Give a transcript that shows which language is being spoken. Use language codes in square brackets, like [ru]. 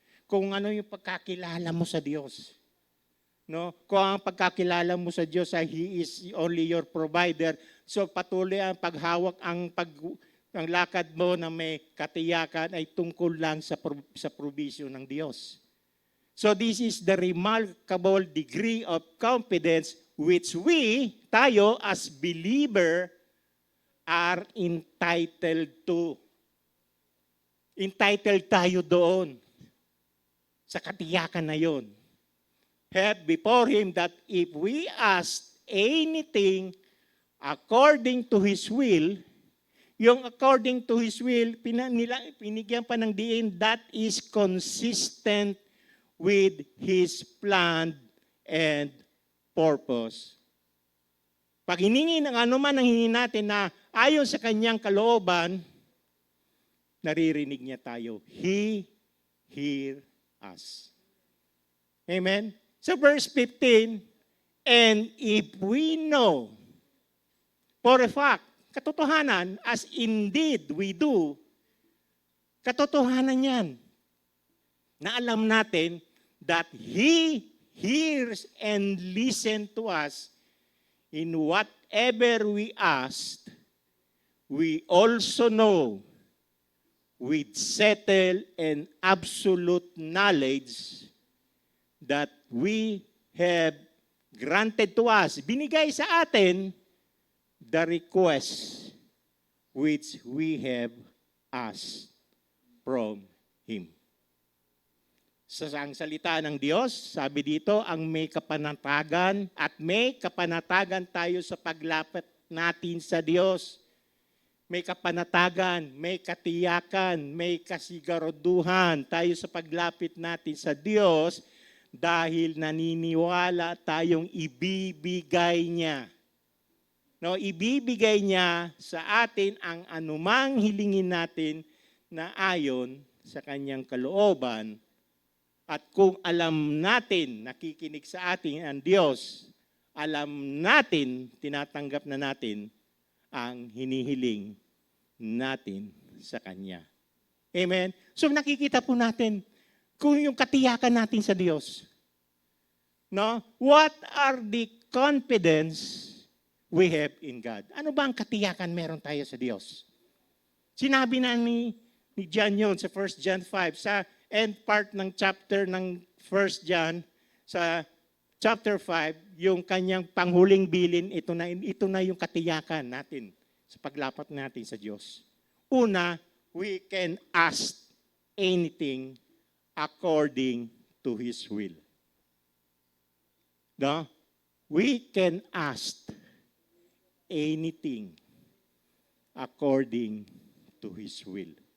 [tl] Kung ano yung pagkakilala mo sa Diyos. No? Kung ang pagkakilala mo sa Diyos ay [en] He is only your provider, [tl] so patuloy ang paghawak, ang lakad mo na may katiyakan ay tungkol lang sa provision ng Diyos. [en] So this is the remarkable degree of confidence which tayo as believer, are entitled to. [tl] Entitled tayo doon sa katiyakan na yon. [en] Have before Him that if we ask anything according to His will, yung according to His will, [tl] pinigyan pa ng diin, [en] that is consistent with His plan and purpose. [tl] Pag hiningi ng anuman ang hingin natin na ayon sa kanyang kalooban, naririnig niya tayo. [en] He hear us. Amen? So verse 15, and if we know for a fact, katotohanan, as indeed we do, [tl] katotohanan yan, na alam natin [en] that He hears and listens to us in whatever we ask, we also know with settled and absolute knowledge that we have granted to us, [tl] binigay sa atin, [en] the request which we have asked from Him. [tl] Sa ang salita ng Diyos, sabi dito, ang may kapanatagan at may kapanatagan tayo sa paglapit natin sa Diyos. May kapanatagan, may katiyakan, may kasiguraduhan tayo sa paglapit natin sa Diyos dahil naniniwala tayong ibibigay niya. No, ibibigay niya sa atin ang anumang hilingin natin na ayon sa kanyang kalooban. At kung alam natin, nakikinig sa atin ang Diyos, alam natin, tinatanggap na natin ang hinihiling natin sa Kanya. Amen? So nakikita po natin kung yung katiyakan natin sa Diyos. No? [en] What are the confidence we have in God? [tl] Ano ba ang katiyakan meron tayo sa Diyos? Sinabi na ni John yun sa 1 John 5, sa end part ng chapter ng 1 John, sa chapter 5, yung kanyang panghuling bilin, ito na yung katiyakan natin sa paglapat natin sa Diyos. [en] Una, we can ask anything according to His will. No? We can ask anything according to His will.